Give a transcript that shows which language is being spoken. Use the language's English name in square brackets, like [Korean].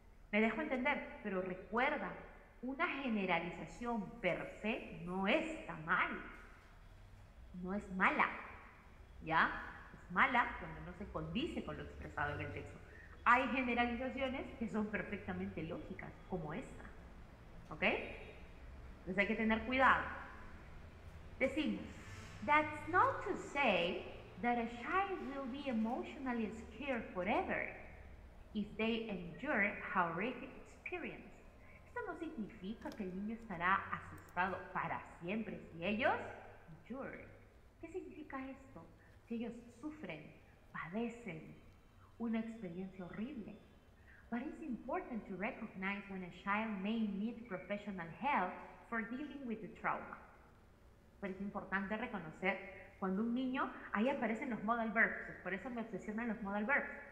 [Spanish] Me dejo entender, pero recuerda, una generalización per se no está mal. No es mala, ¿ya? Es mala cuando no se condice con lo expresado en el texto. Hay generalizaciones que son perfectamente lógicas, como esta, ¿ok? Entonces hay que tener cuidado. Decimos, [English] that's not to say that a child will be emotionally scared forever if they endure horrific experience. [Spanish] Esto no significa que el niño estará asustado para siempre si ellos endure. ¿Qué significa esto? Que ellos sufren, padecen una experiencia horrible. [English] But it's important to recognize when a child may need professional help for dealing with the trauma. [Spanish] Pero es importante reconocer cuando un niño, ahí aparecen los modal verbs, por eso me obsesionan los modal verbs.